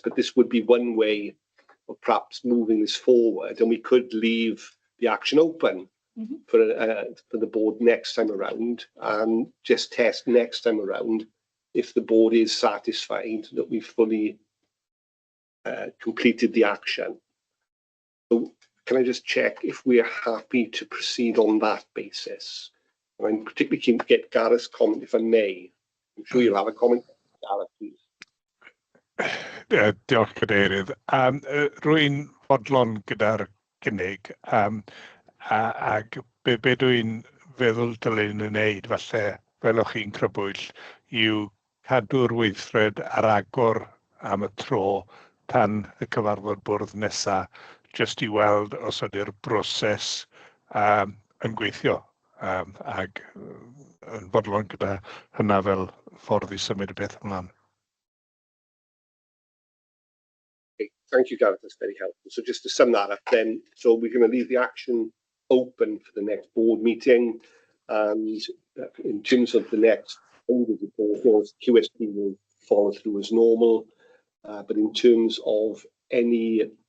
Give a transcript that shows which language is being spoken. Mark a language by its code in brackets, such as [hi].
[en] But this would be one way of perhaps moving this forward, and we could leave the action open for the board next time around, and just test next time around if the board is satisfied that we've fully completed the action. So can I just check if we're happy to proceed on that basis? And I'm particularly keen to get Gareth's comment, if I may. I'm sure you'll have a comment. Gareth, please. [cy] Diolch Cadeirydd. Rwy'n fodlon gyda'r cynnig ac be dwi'n feddwl dylen yn wneud falle fel o'ch chi'n crybwyll yw cadw'r weithred ar agor am y tro tan y cyfarfod bwrdd nesa jyst i weld os ydy'r broses yn gweithio ac yn fodlon gyda hynna fel ffordd i symud y peth ymlaen. [en] Okay, thank you, Gareth. That's very helpful. So just to sum that up then, so we're going to leave the action open for the next board meeting, and in terms of the next report, QSP will follow through as normal, but in terms of any,